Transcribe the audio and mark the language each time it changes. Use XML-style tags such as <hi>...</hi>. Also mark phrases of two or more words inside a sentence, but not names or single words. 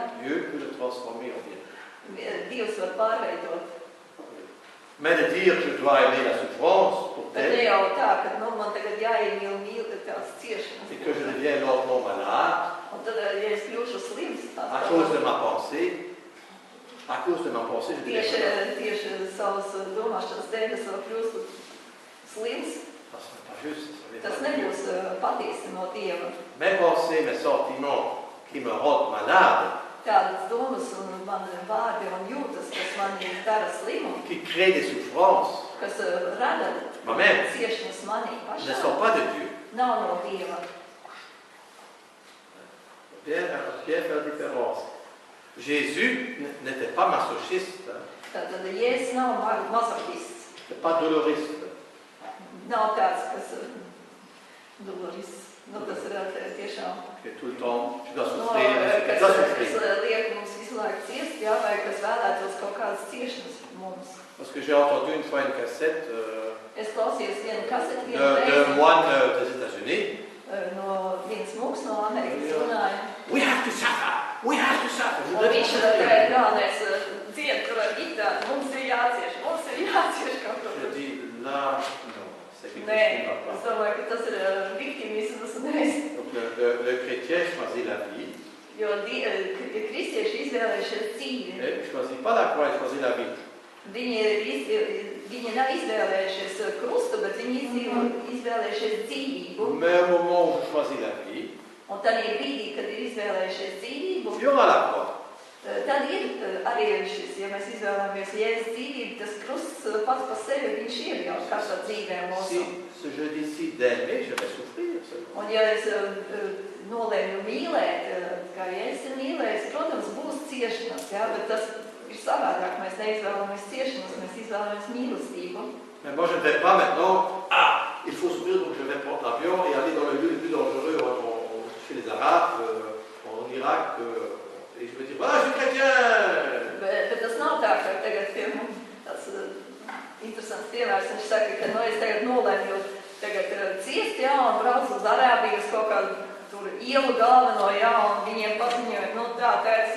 <fr>Dieu peut le transformer en bien.</fr> <lv>Dievs var pārveidot.</lv> <fr>Mais de dire que je dois aimer la souffrance pour</fr> <lv>Bet ne</lv> <fr>tel</fr> <lv>jau tā, ka nu, man tagad jāiemīl tās ciešanas.</lv> <fr>et que je deviens lentement malade</fr> <lv>Un tad, ja es kļūšu slims,</lv> <fr>à cause de ma pensée, je deviens</fr> <lv>tieši savas domāšanas dēļ, es vēl kļūstu slims,</lv> <fr>ça n'est pas juste.</fr> <lv>tas nebūs patiesi no Dieva.</lv> <fr>Mes pensées, mes sentiments qui me rendent malade,</fr> <lv>Tādas domas un man vārdi un jūtas, kas mani dara slimu,</lv> <fr>qui créent des souffrances,</fr> <lv>kas rada</lv> <fr>moi-même,</fr> <lv>ciešanas manī</lv> <fr>ne</fr> <lv>pašā,</lv> <fr>sont pas de Dieu.</fr> <lv>nav no Dieva.</lv> <fr>Bien faire la différence. Jésus n'était pas masochiste, hein.</fr> <lv>Tātad Jēzus nav mazohists,</lv> <fr>n'était pas doloriste.</fr> <lv>nav tāds, kas doloris. Nu, tas ir tiešām,</lv> <fr>Que tout le temps, tu dois</fr> <lv>no,</lv> <fr>souffrir, tu dois souffrir.</fr> <lv>kas liek mums visu laiku ciest, jā, vai kas vēlētos kaut kādas ciešanas mums.</lv> <fr>Parce que j'ai entendu une fois une cassette</fr> <lv>Es klausījos vienu kaseti, vienu</lv> <fr>d'un</fr> <lv>reizi,</lv> <fr>moine des États-Unis.</fr> <lv>no viens mūks no Amerikas runāja.</lv> <en>We have to suffer! We have to suffer!</en> <lv>Un viņš tagad galvenais dzied tur ar ģitāru, mums ir jācieš kaut ko.</lv> <fr>Je dis, là, non, c'est quelque chose</fr> <lv>Nē,</lv> <fr>qui ne va</fr> <lv>es</lv> <fr>pas.</fr> <lv>domāju, ka tas ir viktimisms un es.</lv> <fr>Donc le chrétien choisit la vie.</fr> <lv>Jo kristieši izvēlējušies dzīvi.</lv> <fr>Et il ne choisit pas la croix, il choisit la vie.</fr> <lv>Viņi nav izvēlējušies krustu, bet viņi izvēlējušies dzīvību.</lv> <fr>Mais au moment où je choisis la vie,</fr> <lv>Un tad ir brīdī, kad ir izvēlējušies dzīvību,</lv> <fr>il y aura la croix.</fr> <lv>tad ir arī šis, ja mēs izvēlamies Jēzus dzīvību, tas krusts pats par sevi viņš ir jau katrā dzīvē mūsu.</lv> <fr>Si je décide d'aimer, je vais souffrir.</fr> <lv>Un ja es nolēmu mīlēt, kā Jēzus ir mīlējis, protams, būs ciešanas, jā, bet tas ir savādāk. Mēs neizvēlamies ciešanas, mēs izvēlamies mīlestību.</lv> <fr>Mais moi, je ne vais pas maintenant, il faut souffrir, donc je vais prendre l'avion et aller dans le lieu le plus dangereux chez les Arabes, en Irak, et je vais dire, voilà, je suis chrétien!</fr> <lv>Bet tas nav tā, ka tagad pie mums tāds interesants piemērs, viņš saka, ka es tagad nolēmu tagad ciest, jā, un braucu uz Arābiju uz kaut kādu tur ielu galveno, jā, un viņiem paziņoja, nu tā,</lv>